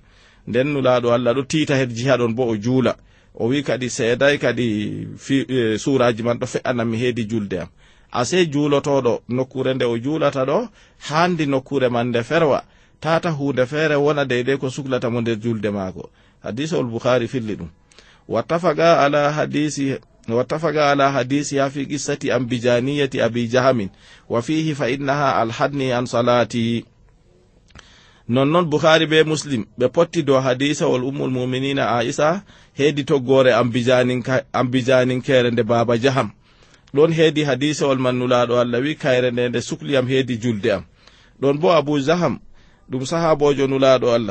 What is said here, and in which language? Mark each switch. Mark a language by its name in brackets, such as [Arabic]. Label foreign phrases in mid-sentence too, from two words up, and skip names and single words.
[Fula] nden nulaɗo Allah ɗo tiita her jiha ɗon bo o juula, o wi kadi seeday kadi suraji man ɗo fe'anami heedi julde am. ase juulotoɗo nokkure nde o juulata ɗo handi nokkure man nde ferwa, tata hunde feere wona deydey ko suklata mo nder julde maako. hadisol bukhari filli ɗum. [Arabic] واتفقا على حديثها في قصة أنبجانية أبي جهم وفيه فإنها ألهتني عن صلاتي. [Fula] nonnon bukhari be muslim ɓe potti dow hadisa wol ummul muminina aisha heedi toggore ambijaninkere nde baba jaham. ɗon heedi hadisewol man nulaaɗo Allah wi kayre nde sukliyam heedi julde am. ɗon bo Abu Jaham ɗum sahabojo nulaaɗo Allah.